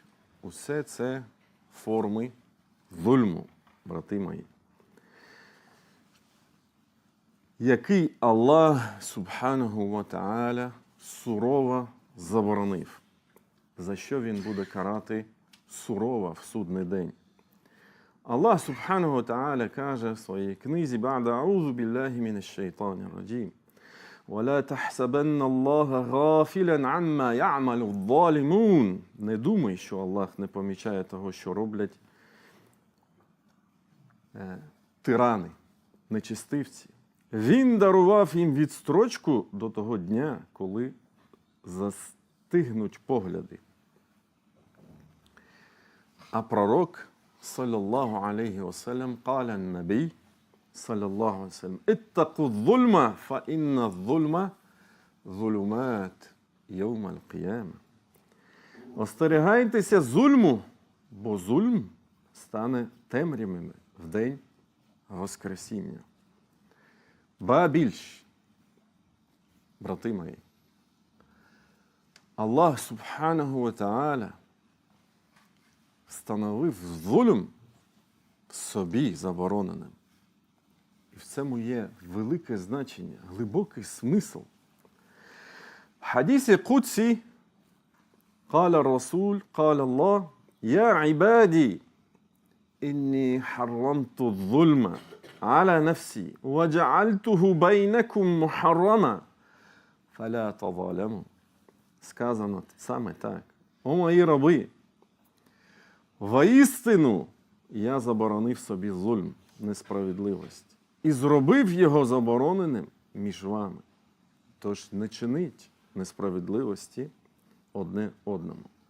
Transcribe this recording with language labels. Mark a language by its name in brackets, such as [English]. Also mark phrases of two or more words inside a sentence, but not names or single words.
[Ukrainian] Усе це форми зульму, брати мої, який Аллах [Arabic] سبحانه وتعالى [Ukrainian] сурово заборонив, за що він буде карати сурово в судний день. Аллах [Arabic] سبحانه وتعالى [Ukrainian] каже в своїй книзі [Arabic] «بعد أعوذ بالله من الشيطان الرجيم». وَلَا تَحْسَبَنَّ اللَّهَ غَافِلًا عَمَّا يَعْمَلُ الظَّالِمُونَ. [Ukrainian] Не думай, що Аллах не помічає того, що роблять тирани, нечистивці. Він дарував їм відстрочку до того дня, коли застигнуть погляди. А пророк, [Arabic] صلى الله عليه وسلم قال النبي صلى الله عليه وسلم اتقوا الظلم فإن الظلم ظلمات يوم القيامة». [Ukrainian] Остерігайтеся зульму, бо зульм стане темрявами в день Воскресіння. Ба більш, брати мої, Аллах [Arabic] سبحانه وتعالى [Ukrainian] встановив зульм собі забороненим. І в цьому є велике значення, глибокий смисл. В хадісі Кудсі [Arabic] قال الرسول قال الله يا عبادي إني حرمت الظلم على نفسي وجعلته بينكم محرما فلا تظالموا. [Ukrainian] Сказано саме так. О мої раби, воістину я заборонив собі зульм, несправедливість, і зробив його забороненим між вами. Тож не чиніть несправедливості одне одному.